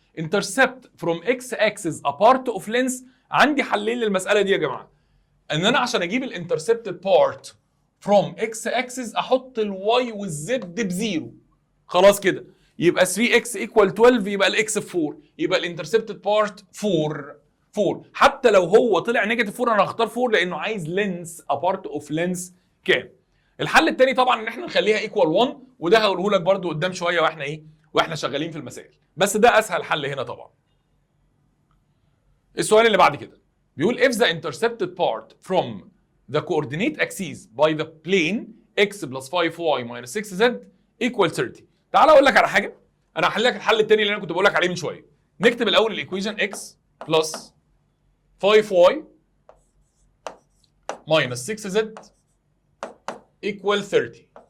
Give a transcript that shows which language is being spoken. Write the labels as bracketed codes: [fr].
[en] Intercept from x axis a part of length. [ar] عندي حلين للمسألة دي يا جماعة. ان انا عشان اجيب الانترسبتد بارت [en] from x axis [ar] احط الواي والزد بزيرو. خلاص كده. يبقى 3x equal 12 يبقى الاكس ب 4، يبقى الانترسبتد بارت 4. حتى لو هو طلع نيجاتيف 4 انا هختار 4 لانه عايز لينس [en] a part of length [ar] كام. الحل الثاني طبعا ان احنا نخليها ايكوال 1، وده هقوله لك برده قدام شويه واحنا شغالين في المسائل، بس ده اسهل حل هنا طبعا. السؤال اللي بعد كده بيقول [en] if the intercepted part from the coordinate axis by the plane x plus 5y minus 6z equal 30. [ar] تعال اقول لك على حاجه، انا هحل لك الحل الثاني اللي انا كنت بقول لك عليه من شويه. نكتب الاول الايكويشن [en] x plus 5y minus 6z equal 30.